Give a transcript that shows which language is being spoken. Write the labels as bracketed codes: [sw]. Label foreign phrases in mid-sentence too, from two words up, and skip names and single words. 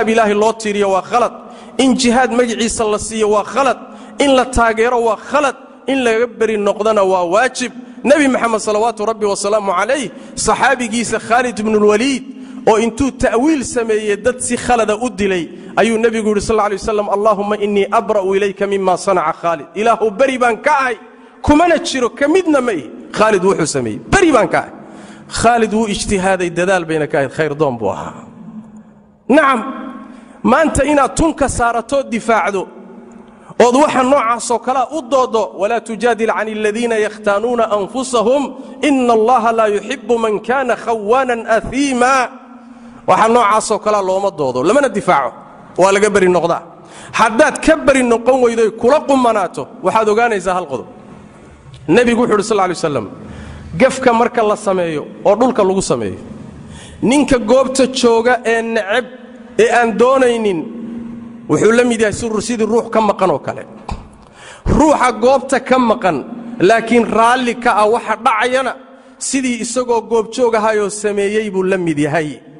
[so] ilaahi loo tiiriyo waa khalad in jihad magaciisa la siiyo waa khalad in la taageero waa khalad in laga bari noqdana waa waajib nabi maxamed [ar] صلى الله ربي وسلام عليه [so] saxaabigiisa Khalid ibn al-Walid oo intuu ta'wiil sameeyay dad si khalada u dilay ayuu nabigu [ar] صلى الله عليه وسلم اللهم إني أبرأ إليك مما صنع خالد [so] ilahu bari baan ka ahay kumana jiro kamidna may Khalid wuxuu sameeyay bari baan ka ahay Khalid wuu ijtihaaday dadaal bayna ka ahay khayr doon buu ahaa naam maanta ina tunka saarato difaacdo oo waxa noocaas oo kala u doodo [ar] ولا تجادل عن الذين يختانون أنفسهم إن الله لا يحب من كان خوانا أثيما [so] waxa noocaas oo kala looma doodo lamana difaaco waa laga bari noqdaa haddaad ka bari noqon weydo kula qumanaato waxaad ogaanaysaa hal qodob nabigu wuxuu [ar] صلى الله عليه وسلم [so] gafka marka la sameeyo oo dhulka lagu sameeyo ninka goobta jooga ee nacab ee aan doonaynin wuxuu la mid yahay sidii ruux ka maqan oo kale ruuxa goobta ka maqan laakiin raali ka ah waxa dhacayana sidii isagoo goob joogahayo sameeyay buu la mid yahay